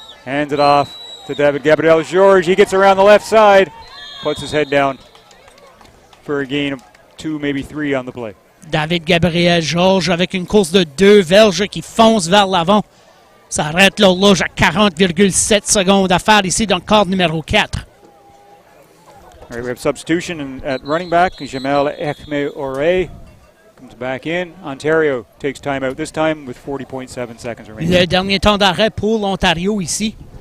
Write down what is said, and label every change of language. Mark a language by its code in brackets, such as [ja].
[en] Hands it off to David Gabriel-Georges. He gets around the left side. Puts his head down for a gain of 2, maybe 3 on the play. [fr] David Gabriel-Georges avec une course de 2 verges qui fonce vers l'avant. Ça arrête l'horloge à 40,7 secondes à faire ici dans le quart numéro 4. [en] All right, we have substitution at running back. Jamel Ekme-Ore comes back in. Ontario takes timeout, this time with 40.7 seconds remaining. [fr] Le dernier temps d'arrêt pour l'Ontario ici.